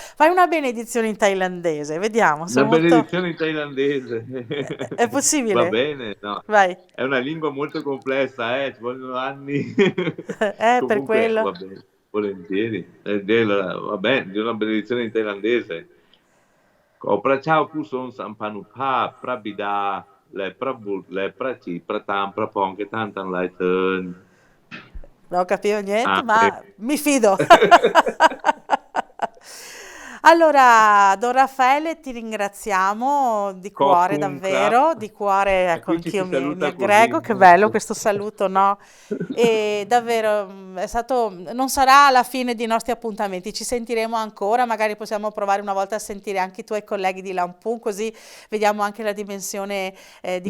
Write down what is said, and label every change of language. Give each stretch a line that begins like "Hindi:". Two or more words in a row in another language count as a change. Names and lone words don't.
Italian: Fai una benedizione in thailandese, vediamo, Una sono molto... benedizione in thailandese. È Va possibile? bene, no. Vai. È una lingua molto complessa, ci vogliono anni. Per Comunque, quello. va bene, volentieri. Va bene, di una benedizione in thailandese.
Thai: ขอพระเจ้าผู้ทรงสัมพันธ์ภาพพระบิดาและพระบุตรและพระจิตประทานพระพรแก่ท่านทั้งหลายเทิน
Italian: Non capivo niente, Amen. ma mi fido. Allora, Don Raffaele, ti ringraziamo di cuore,
Thai: ขอบคุณครับ.
Italian: davvero, di cuore, E ecco, qui ci si anch'io mi saluta aggrego, così. che bello questo saluto, no? E davvero è stato, non sarà la fine dei nostri appuntamenti, ci sentiremo ancora, magari possiamo provare una volta a sentire anche i tuoi colleghi di Lampung, così vediamo anche la dimensione di